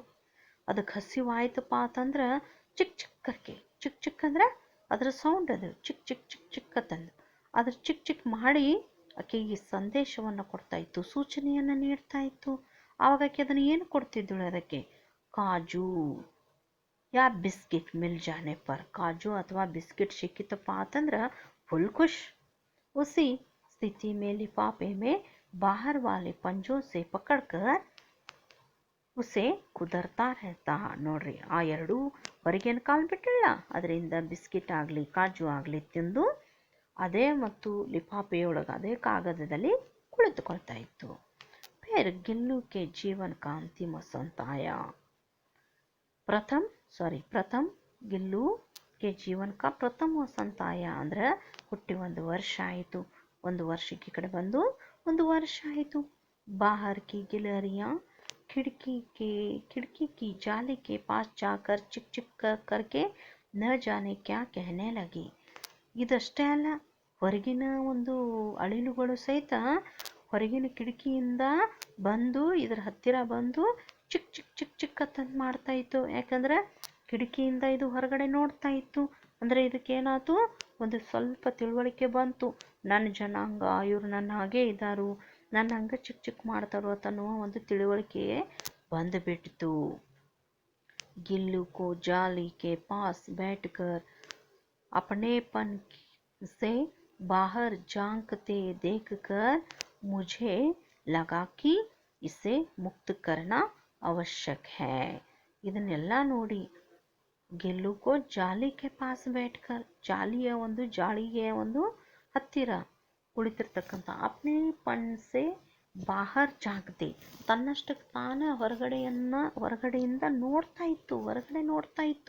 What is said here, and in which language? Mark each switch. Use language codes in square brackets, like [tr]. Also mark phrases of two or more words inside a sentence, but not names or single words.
[kn] ಅದಕ್ಕೆ ಹಸಿವಾಯ್ತಪ್ಪ ಅಂತಂದ್ರೆ ಚಿಕ್ ಚಿಕ್ ಕರ್ಕೆ, ಚಿಕ್ ಚಿಕ್ ಅಂದ್ರೆ ಅದರ ಸೌಂಡ್, ಅದು ಚಿಕ್ ಚಿಕ್ ಚಿಕ್ ಚಿಕ್ ಅಂತಂದು ಅದ್ರ ಚಿಕ್ ಚಿಕ್ ಮಾಡಿ ಆಕೆಗೆ ಸಂದೇಶವನ್ನು ಕೊಡ್ತಾ ಇತ್ತು, ಸೂಚನೆಯನ್ನು ನೀಡ್ತಾ ಇತ್ತು. ಆವಾಗ ಆಕೆ ಅದನ್ನು ಏನು ಕೊಡ್ತಿದ್ದಳು? ಅದಕ್ಕೆ [hi] काजू या बिस्किट मिल जाने पर, [kn] ಕಾಜು ಅಥವಾ ಬಿಸ್ಕಿಟ್ ಸಿಕ್ಕಿತಪ್ಪ ಅಂತಂದ್ರೆ ಫುಲ್ ಖುಷ್. [hi] उसी स्थिति में लिफाफे में बाहर वाले पंजों से पकड़कर उसे ಕುದರ್ತಾ रहता. [kn] ನೋಡ್ರಿ, ಆ 2 ಹೊರಗೇನು ಕಾಲು ಬಿಟ್ಟಿಲ್ಲ, ಅದರಿಂದ ಬಿಸ್ಕಿಟ್ ಆಗಲಿ ಕಾಜು ಆಗಲಿ ತಿಂದು ಅದೇ ಮತ್ತು ಲಿಫಾಫೆಯೊಳಗೆ ಅದೇ ಕಾಗದದಲ್ಲಿ ಕುಳಿತುಕೊಳ್ತಾ ಇತ್ತು. [hi] फिर गिल्लू के जीवन का अंतिम वसंत आया. प्रथम गिल्लू के जीवन का प्रथम वसंत आया [kn] ಅಂದ್ರೆ ಹುಟ್ಟಿ 1 ವರ್ಷ ಆಯಿತು. 1 ವರ್ಷಕ್ಕೆ ಕಡೆ ಬಂದು 1 ವರ್ಷ ಆಯಿತು. [hi] बाहर की गिलहरियाँ खिड़की की जाली के पास जाकर चिक चिक करके न जाने क्या कहने लगी. [kn] ಇದಷ್ಟೇ ಅಲ್ಲ, ಹೊರಗಿನ ಒಂದು ಅಳಿಲುಗಳು ಸಹಿತ ಹೊರಗಿನ ಕಿಟಕಿಯಿಂದ ಬಂದು ಇದರ ಹತ್ತಿರ ಬಂದು ಚಿಕ್ ಚಿಕ್ ಚಿಕ್ ಚಿಕ್ ಅಂತಂದು ಮಾಡ್ತಾ ಇತ್ತು. ಯಾಕಂದರೆ ಕಿಟಕಿಯಿಂದ ಇದು ಹೊರಗಡೆ ನೋಡ್ತಾ ಇತ್ತು. ಅಂದರೆ ಇದಕ್ಕೇನಾಯ್ತು, ಒಂದು ಸ್ವಲ್ಪ ತಿಳುವಳಿಕೆ ಬಂತು, ನನ್ನ ಜನಾಂಗ ಇವರು ನನ್ನ ಹಾಗೆ ಇದ್ದಾರು, ನನ್ನ ಹಂಗೆ ಚಿಕ್ಕ ಚಿಕ್ಕ ಮಾಡ್ತಾರೋ ಅನ್ನುವ ಒಂದು ತಿಳುವಳಿಕೆ ಬಂದುಬಿಟ್ಟಿತು. [hi] गिल्लू को जाली के पास बैठकर अपनेपन से बाहर झांकते देखकर मुझे लगा कि इसे मुक्त करना आवश्यक है. [kn] ಇದನ್ನೆಲ್ಲ ನೋಡಿ [hi] गिल्लू को जाली के पास बैठकर, [kn] ಜಾಲಿಯ ಒಂದು ಜಾಳಿಗೆ ಒಂದು ಹತ್ತಿರ ಕುಳಿತಿರ್ತಕ್ಕಂಥ [hi] अपने पन से बाहर जागते, [kn] ತನ್ನಷ್ಟಕ್ಕೆ ತಾನೇ ಹೊರಗಡೆಯಿಂದ ಹೊರಗಡೆ ನೋಡ್ತಾ ಇತ್ತು.